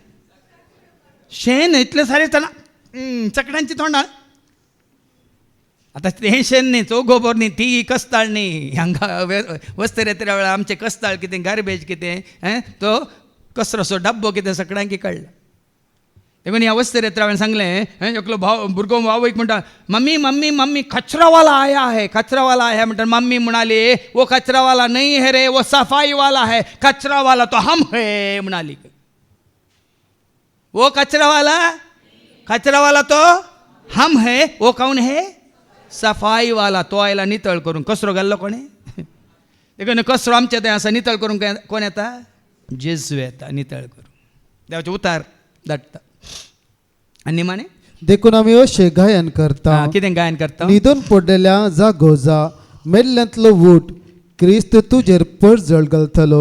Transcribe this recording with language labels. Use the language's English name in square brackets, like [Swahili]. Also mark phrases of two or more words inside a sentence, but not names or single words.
[Konkani] शेण इतलें सारें आसतना चकड्यांची तोंडां आतां तें शेण न्ही चो गोबर न्ही ती कस्ताळ न्ही हांगा वस्तर येत्या वेळार आमचें कस्ताळ कितें गार्बेज कितें तो कचरोसो डब्बो कितें सगळ्यांक कळ्ळें देखून ह्या वस्तर येत्या वेळार सांगलें एकलो भाव भुरगो आवयक म्हणटा मम्मी मम्मी मम्मी [Hindi] कचरावाला आया है कचरावाला आया [Konkani] म्हणटा मम्मी म्हणाली [Hindi] वो कचरावाला नहीं है रे वो सफाई वाला है कचरावाला तो हम है [Konkani] म्हणाली [Hindi] वो कचरावाला तो हम है वो कौन है सफाई वाला [Konkani] तो आयला नितळ करून कचरो घाल्लो कोणे देखून कचरो आमच्या थंय आसा नितळ करूंक कोण येता? जेजू येता नितळ करूंक, देवाचे उतार धाडटा. आनी निमाणे देखून आमी अशें गायन करता. कितें गायन करता? न्हिदून पडलेल्या जागो जा, मेल्ल्यांतलो उठ, क्रिस्त तुजेर पडझड घालतलो.